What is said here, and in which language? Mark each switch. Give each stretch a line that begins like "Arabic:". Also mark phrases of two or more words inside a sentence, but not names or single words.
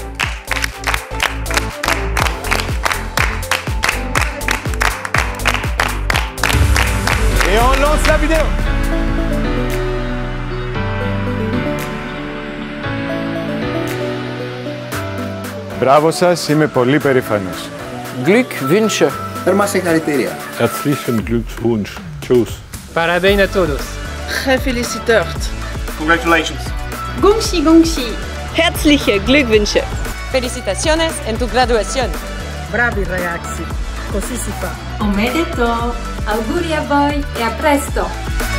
French: Et on lance la vidéo.
Greek: Μπράβο είμαι πολύ περήφανος.
German: Glückwünsche. Herzlichen Glückwunsch. Tschüss.
Portuguese: Parabéns a todos.
Dutch: Gefeliciteerd. Congratulations.
Chinese: 恭喜恭喜.
German: Herzliche Glückwünsche.
Spanish: Felicitaciones en tu graduación.
Italian: Bravi ragazzi. Così si fa. Omedeto. Auguri a voi e a presto.